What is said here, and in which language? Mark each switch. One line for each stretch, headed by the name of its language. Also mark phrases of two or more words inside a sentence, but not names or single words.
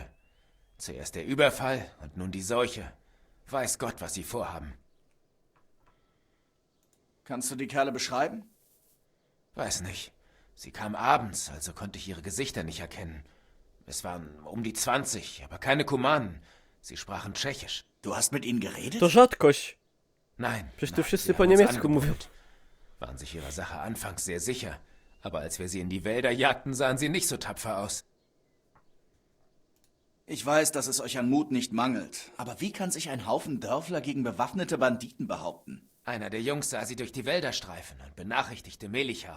German: Zuerst der Überfall und nun die Seuche. Weiß Gott, was sie vorhaben. Kannst du die Kerle beschreiben? Weiß nicht. Sie kam abends, also konnte ich ihre Gesichter nicht erkennen. Es waren um die 20, aber keine Kumanen. Sie sprachen Tschechisch. Du hast mit ihnen geredet?
Polish: To rzadkość.
German: Nein.
Polish: Przecież tu
German: nein,
Polish: wszyscy
German: sie
Polish: po
German: haben uns
Polish: niemiecku mówią.
German: angebrüllt. Waren sich ihrer Sache anfangs sehr sicher. Aber als wir sie in die Wälder jagten, sahen sie nicht so tapfer aus. Ich weiß, dass es euch an Mut nicht mangelt. Aber wie kann sich ein Haufen Dörfler gegen bewaffnete Banditen behaupten? Einer der Jungs sah sie durch die Wälder streifen und benachrichtigte Melichar.